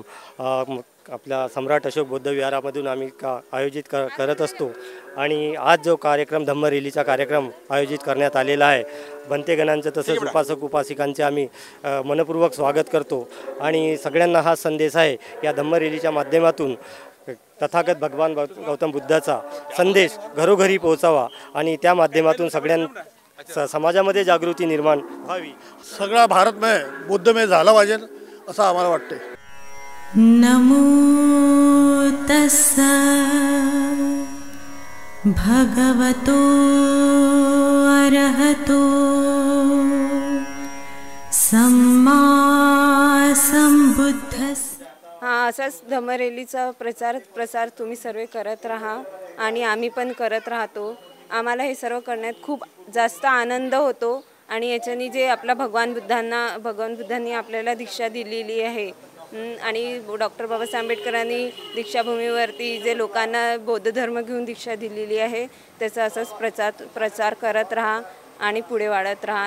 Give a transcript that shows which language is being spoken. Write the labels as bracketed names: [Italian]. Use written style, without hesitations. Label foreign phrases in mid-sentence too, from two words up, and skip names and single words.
[Marathi] आपल्या सम्राट अशोक बौद्ध विहारामधून आम्ही आयोजित करत असतो आणि आज जो कार्यक्रम धम्म रॅलीचा कार्यक्रम आयोजित करण्यात आलेला आहे, भंतेगणांचं तसंच उपासक उपासिकांचे आम्ही मनपूर्वक स्वागत करतो आणि सगळ्यांना हा संदेश आहे या धम्म रॅलीच्या माध्यमातून तथागत भगवान गौतम बुद्धाचा संदेश घरोघरी पोहोचावा आणि त्या माध्यमातून समाजामध्ये जागृती निर्माण व्हावी. सगळा भारत में बुद्धमय झाला पाहिजे असं आम्हाला वाटते. [Pali] नमो तस्सा भगवतो अरहतो सम्मा संबुद्धस्स. [Marathi] असाच धम्म रॅलीचा प्रसार तुम्ही सर्व करत राहा आणि आम्ही पण करत राहतो. आम्हाला हे सर्व करण्यात खूप जास्त आनंद होतो आणि याच्यानी जे आपला भगवान बुद्धांनी आपल्याला दीक्षा दिलेली आहे आणि डॉक्टर बाबासाहेब आंबेडकरांनी दीक्षाभूमीवरती जे लोकांना बौद्ध धर्म घेऊन दीक्षा दिलेली आहे त्याचा असंच प्रचार करत राहा आणि पुढे वाढत राहा.